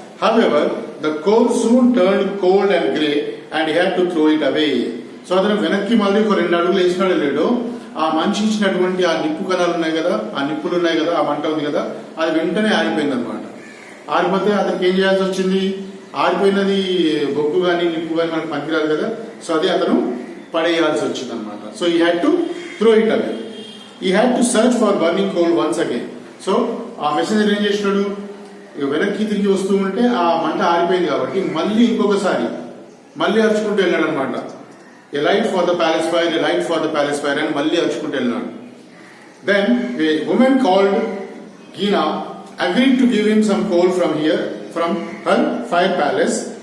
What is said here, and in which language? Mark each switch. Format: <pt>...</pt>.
<en>However, the coal soon turned cold and grey and he had to throw it away.</en> <te>So అతను వెనక్కి మళ్ళీ ఒక 2 అడుగులు వేసినాడు లేడు, ఆ మనిషి ఇచ్చినటువంటి ఆ నిప్పు కణాలు ఉన్నాయి కదా, ఆ నిప్పులు ఉన్నాయి కదా, ఆ మంట ఉంది కదా, అది వెంటనే ఆరిపోయింది అనమాట. ఆరిపోతే అతనికి ఏం చేయాల్సి వచ్చింది, ఆరిపోయినది బొగ్గు కానీ నిప్పు కానీ మనకు పనికిరాదు కదా, సో అదే అతను పడేయాల్సి వచ్చింది అనమాట.</te> <en>So he had to throw it away. He had to search for burning coal once again.</en> <te>So ఆ మెసెంజర్ ఏం చేసినాడు, వెనక్కి తిరిగి వస్తూ ఉంటే ఆ మంట ఆరిపోయింది కాబట్టి మళ్ళీ ఇంకొకసారి మళ్ళీ అరుచుకుంటూ వెళ్ళాడు అనమాట.</te> <en>a light for the palace fire,</en> <te>ఏ light for the palace fire అని మళ్ళీ అరుచుకుంటూ వెళ్ళినాడు.</te> <en>Then a woman called Gina agreed to give him some coal from her fire palace.</en>